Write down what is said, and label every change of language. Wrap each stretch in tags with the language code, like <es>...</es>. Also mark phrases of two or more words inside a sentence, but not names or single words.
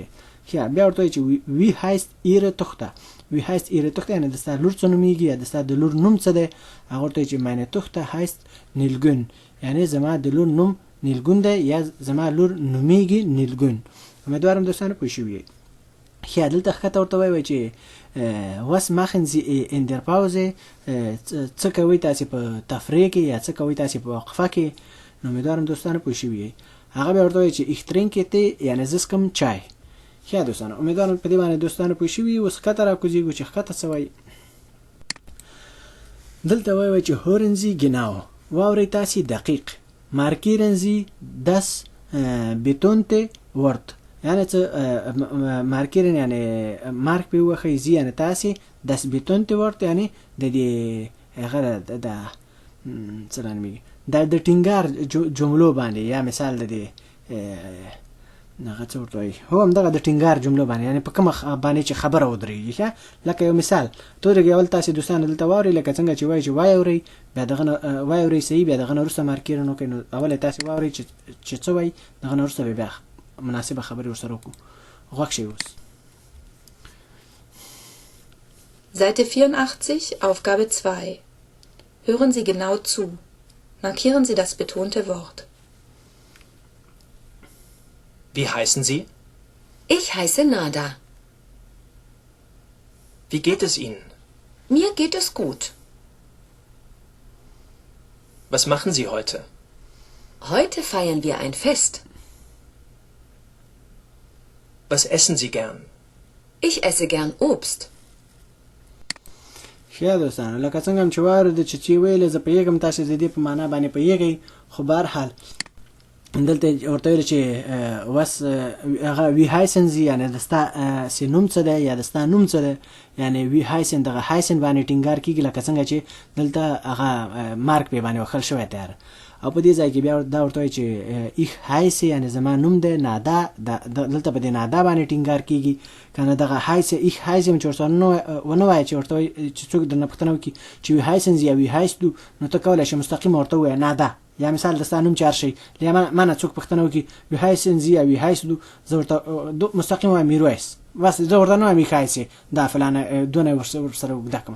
<ps>ښه بیا ورته وایي چې</ps> <de>wie heißt ihre Tochter, wie heißt ihre Tochter</de> <ps>یعنی د ستا لور څه نومیږي یا د ستا د لور نوم څه دی. هغه ورته وایي چې</ps> <de>meine Tochter heißt Nilgün،</de> <ps>یعنی زما د لور نوم نیلګون دی یا زما لور نومیږي نیلګون. امیدوارم دوستانو پوه شوي یې. ښه دلته ښکته ورته وایي چې</ps> <de>was machen Sie in der Pause،</de> <ps>څه کوئ تاسې په تفریح کې یا څه کوئ تاسې په وقفه کې. نو امیدوارم دوستانو پوه شوي یې. هغه بیا ورته وایي چې</ps> <de>ich trinke Tee</de> <ps>یعنی زه څښم چای. ښه دوستانو امیدوارم په دې باندې دوستانو پوه شوي یې. اوس ښکته راکوزېږو چې ښکته څه وایي. دلته وایي چې</ps> <de>hören Sie genau،</de> <ps>واورئ تاسې دقیق،</ps> <de>markieren Sie das betonte Wort،</de> <ps>یعنی څه مارکیرن یعنی مارک په وخی زی یعنی تاسې</ps> <de>das betonte Wort</de> <ps>یعنی د دې هغه د څه نومیږي د ټینګار جملو باندې یا مثال د دې هغه څه ورته وایي هو همدغه د ټینګار جملو باندې یعنی په کومه باندې چې خبره ودرېږي. ښه لکه یو مثال تورې اول تاسې دوستان دلته واورئ لکه څنګه چې وایي چې وایورئ بیا دغه نه وایورئ صحیح بیا دغه نه وروسته مارکیرن وکړئ. نو اول یې تاسې واورئ چې څه وایي دغه نه وروسته بیا مناسبه خبرې ورسره وکړو. غوږ شئ اوس.</ps> <de>Seite 84, Aufgabe 2. Hören Sie genau zu. Markieren Sie das betonte Wort. Wie heißen Sie? Ich heiße Nada. Wie geht es Ihnen? Mir geht es gut. Was machen Sie heute? Heute feiern wir ein Fest. Was essen Sie gern? Ich esse gern Obst.</de> <ps>ښه دوستانو لکه څنګه هم چې واورېده چې ویلې زه پوهېږم تاسې د دې په معنا باندې پوهېږئ، خو بهرحال دلته ورته ویل چې وس هغه</ps> <de>wie heißen Sie</de> <ps>یعنی د ستا سی نوم څه دی یا د ستا نوم څه دی، یعنی</ps> <de>wie heißen</de> <ps>دغه هایسن باندې ټینګار کېږي لکه څنګه چې دلته هغه مارک پې باندې وښل شوی تیار. او په دې ځای کې بیا دا ورته وایي چې</ps> <de>ich heiße</de> <ps>یعنی زما نوم دی نادا، دلته په دې نادا باندې ټینګار کېږي که نه دغه</ps> <de>heiße ich heiße</de> <ps>چې ورته ونه وایه چې ورته وایي چې څوک درنه پوښتنه وکړي چې</ps> <de>wie heißen Sie</de> <ps>یا</ps> <de>wie heißt du</de> <ps>نو ته کولی شې مستقیم ورته ووایه نادا یا مثال د ستا نوم چې هر شی یا ما نه څوک پوښتنه وکړي</ps> <de>wie heißen Sie</de> <ps>یا</ps> <de>wie heißt du</de> <ps>زه ورته مستقیم وایم میرویس بس زه ورته نه وایم هایسې دا فلانه دونه ورسره اوږده کړمه.</ps>